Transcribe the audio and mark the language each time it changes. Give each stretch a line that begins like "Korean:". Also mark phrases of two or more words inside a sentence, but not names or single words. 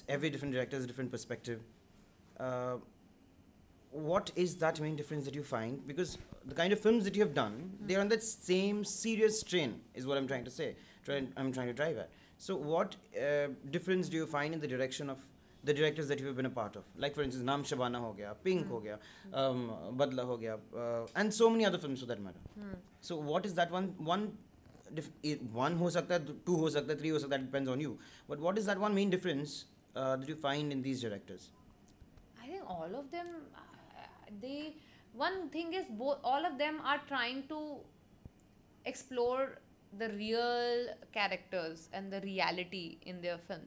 English: Every different director has a different perspective. What is that main difference that you find? Because the kind of films that you have done, they're on that same serious strain, is what I'm trying to say. I'm trying to drive at. So, what difference do you find in the direction of the directors that you have been a part of? Like, for instance, Naam Shabana
Hindi: हो गया,
English: Pink
Hindi: हो गया,
English: Badla
Hindi: हो गया,
English: and so many other films for that matter. So, what is that one
Hindi: हो सकता है,
English: two
Hindi: हो सकता है,
English: three
Hindi: हो सकता है,
English: that depends on you. But what is that one main difference that you find in these directors? I think all of them, one thing is all of them are trying to explore the real characters and the reality in their films.